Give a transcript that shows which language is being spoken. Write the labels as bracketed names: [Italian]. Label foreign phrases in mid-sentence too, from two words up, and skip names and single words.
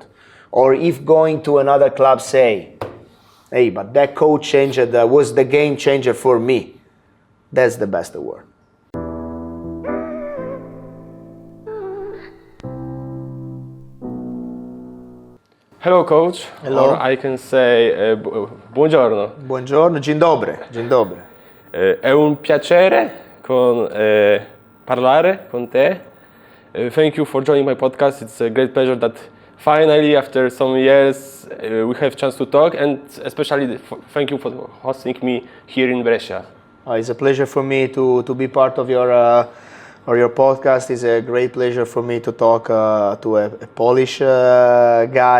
[English] Or if going to another club say, hey, but that coach changed, was the game changer for me, that's the best award. Hello, coach. Hello. Or I can say buongiorno. [Italian] Buongiorno, [Polish] dzień dobry. Dzień dobry. [Italian] È un piacere parlare con te. [English] Thank you for joining my podcast. It's a great pleasure that finally, after some years, we have a chance to talk, and especially thank you for hosting me here in Brescia. It's a pleasure for me to be part of your podcast. It's a great pleasure for me to talk to a Polish guy.